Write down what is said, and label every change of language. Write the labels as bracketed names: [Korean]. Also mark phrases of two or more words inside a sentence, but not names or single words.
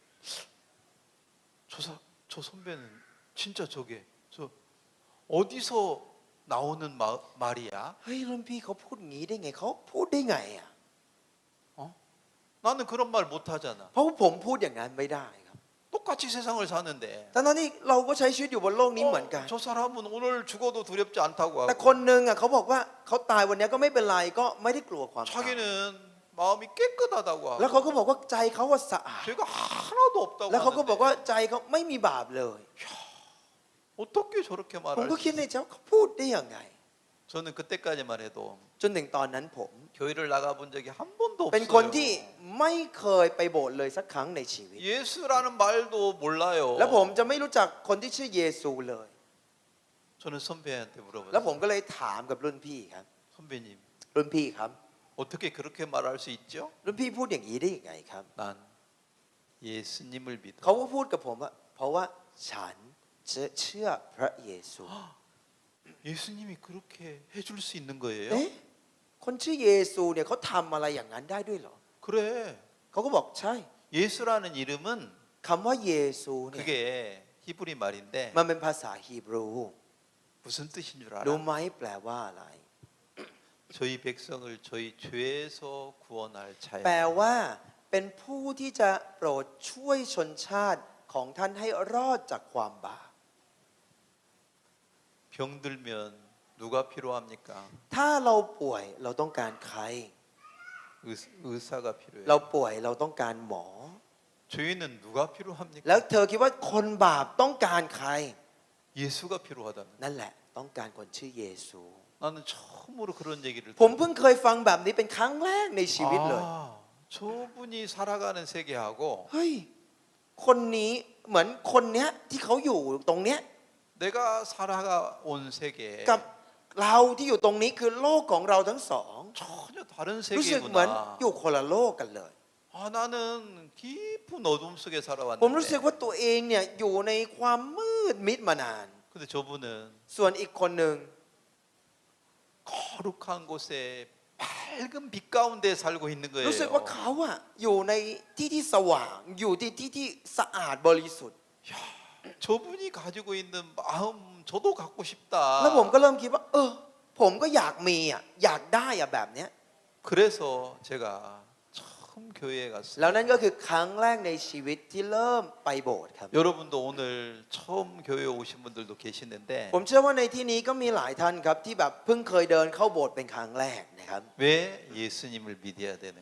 [Korean] 저 선배는 진짜 저게 저 어디서 나오는 말이야? [Thai] เฮ้ยรุ่นพี่เขาพูดงี้ได้ไงเขาพูดได้ไงอ่ะ [Korean] 나는 그런 말 못하잖아. [Thai] เพราะว่าผมพูดอย่างนั้นไม่ได้ครับ [Korean] 똑같이 세상을 사는데 [Thai] แต่ตอนนี้เราก็ใช้ชีวิตอยู่บนโลกนี้เหมือนกัน [Korean] 저 사람은 오늘 죽어도 두렵지 않다고 [Thai] แต่ [Korean] 하고 [Thai] คนหนึ่งอ่ะเขาบอกว่าเขาตายวันนี้ก็ไม่เป็นไรก็ไม่ได้กลัวความตาย [Korean] 자기는 마음이 깨끗하다고 [Thai] แล้ว [Korean] 하고 [Thai] เขาก็บอกว่าใจเขาว่าสะอาด [Korean] 죄가 하나도 없다고 [Thai] แล้วเขาก็บอก [Korean] 하는데 [Thai] ว่าใจเขาไม่มีบาปเลย [Korean] 어떻게 저렇게 [Thai] ผม [Korean] 말할 [Thai] ก็ [Korean] 수 [Thai] คิด [Korean] 있어? [Thai] ในใจว่าเขาพูดได้ยังไง [Korean] 저는 그때까지만 해도 [Thai] จนถึงตอนนั้นผม [Korean] 교회를 나가본 적이 한 번도 [Thai] เป็นคนที่ [Korean] 없어요. [Thai] ไม่เคยไปโบสถ์เลยสักครั้งในชีวิต [Korean] 예수라는 말도 몰라요. [Thai] แล้วผมจะไม่รู้จักคนที่ชื่อเยซูเลย [Korean] 저는 선배한테 [Thai] แล้วผม [Korean] 물어봤어요. [Thai] ก็เลยถามกับรุ่นพี่ครับ [Korean] 선배님 [Thai] รุ่นพี่ครับ [Korean] 어떻게 그렇게 말할 수 있죠? [Thai] รุ่นพี่พูดอย่างนี้ได้ยังไงครับ [Korean] 난 예수님을 믿어. [Thai] เขาก็พูดกับผมว่าเพราะว่าฉันจะเชื่อพระเยซู [Korean] 예수님이 그렇게 해줄 수 있는 거예요? [Thai] เอ๊ะคนชื่อเยซูเนี่ยเขาทำอะไรอย่างนั้นได้ด้วยเหรอ [Korean] 그래. [Thai] เขาก็บอกใช่ [Korean] 예수라는 이름은 [Thai] คำว่าเยซูเนี่ย [Korean] 그게 히브리 말인데 [Thai] มันเป็นภาษาฮีบรู [Korean] 무슨 뜻인 줄 [Thai] รู้ [Korean] 알아? [Thai] ไหมแปลว่าอะไร [Korean] 저희 백성을 저희 죄에서 구원할 [Thai] แปล [Korean] 자야. [Thai] ว่าเป็นผู้ที่จะโปรดช่วยชนชาติของท่านให้รอดจากความบาป [Korean] 병들면 누가 필요합니까? [Thai] ถ้าเราป่วยเราต้องการใคร [Korean] 의사가 필요해요. [Thai] เราป่วยเราต้องการหมอ [Korean] 죄인은 누가 필요합니까? [Thai] แล้วเธอคิดว่าคนบาปต้องการใคร [Korean] 예수가 필요하다는. [Thai] นั่นแหละต้องการคนชื่อเยซู [Korean] 나는 처음으로 그런 얘기를 [Thai] ผมเพิ่งเคยฟังแบบนี้เป็นครั้งแรกในชีวิตเลย [Korean] 저분이 살아가는 세계하고 [Thai] เฮ้ย คนนี้เหมือนคนเนี้ยที่เขาอยู่ตรงเนี้ย [Korean] 내가 살아온 세계 [Thai] กับเราที่อยู่ตรงนี้คือโลกของเราทั้งสอง [Korean] 전혀 다른 [Thai] รู้สึกเหมือน [Korean] 세계구나. [Thai] อยู่คนละโลกกันเลย [Korean] 나는 깊은 어둠 속에 [Thai] ผมรู้สึก [Korean] 살아왔는데 [Thai] ว่าตัวเองเนี่ยอยู่ในความมืดมิดมานาน [Korean] 근데 저분은 [Thai] ส่วนอีกคนหนึ่ง [Korean] 거룩한 곳에 밝은 빛 가운데 살고 있는 [Thai] รู้สึกว่า [Korean] 거예요. [Thai] เขาอะอยู่ในที่ที่สว่างอยู่ที่ที่สะอาดบริสุทธิ์ [Korean] 저분이 가지고 있는 마음 저도 갖고 [Thai] แล้วผมก็ [Korean] 싶다. [Thai] เริ่มคิดว่าผมก็อยากมีอะอยากได้อะแบบเนี้ย [Korean] 그래서 제가 처음 교회에 [Thai] แล้วนั่น [Korean] 갔어요. [Thai] ก็คือครั้งแรกในชีวิตที่เริ่มไปโบสถ์ครับ [Korean] 여러분도 오늘 처음 교회에 오신 분들도 계시는데 [Thai] ผมเชื่อว่าในที่นี้ก็มีหลายท่านครับที่แบบเพิ่งเคยเดินเข้าโบสถ์เป็นครั้งแรกนะครับ [Korean] 왜 예수님을 믿어야 되는가?